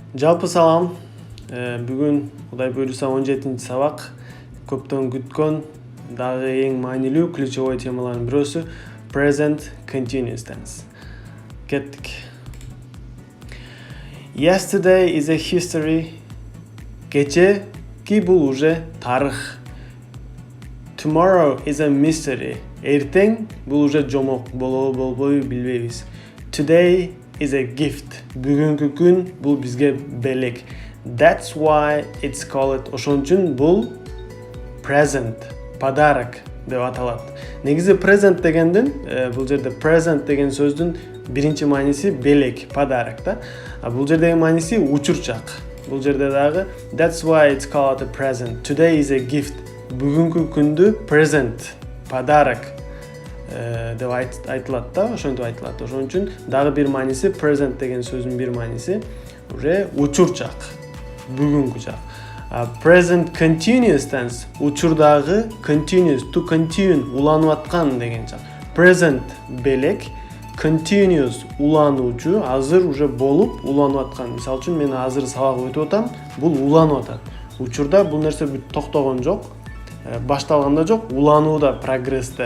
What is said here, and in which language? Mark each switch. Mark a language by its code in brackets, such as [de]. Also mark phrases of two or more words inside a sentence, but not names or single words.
[ky] Жалпы салам. Бүгүн Кудай буйруса 17 сабак. Көптөн күткөн дагы эң маанилүү ключевой темалардын бирөөсү [en] present continuous tense. Кеттик. Yesterday is a history. [ky] Кечеки бул уже тарых. [en] Tomorrow is a mystery. [ky] Эртең бул уже жомок, болобу болбойбу билбейбиз. [en] Today is a gift. [ky] Бүгүнкү күн бул бизге белек. [en] That's why it's called. [ky] Ошон үчүн бул present, подарок деп аталат. Негизи present дегендин, бул жерде present деген сөздүн биринчи мааниси белек, подарок да. А бул жердеги мааниси учурчак. Бул жерде дагы [en] that's why it's called a present. Today is a gift. [ky] Бүгүнкү күндү present, подарок деп айтылат да, ошентип айтылат. Ошон үчүн дагы бир мааниси present деген сөздүн бир мааниси уже учурчак, бүгүнкү чак. [en] Present continuous tense учурдагы continuous, to continue, [ky] уланып аткан деген чак. Present белек, continuous улануучу, азыр уже болуп уланып аткан. Мисалы үчүн мен азыр сабак өтүп атам, бул уланып атат. Учурда бул нерсе бүт токтогон жок, башталганда жок, уланууда, прогрессте.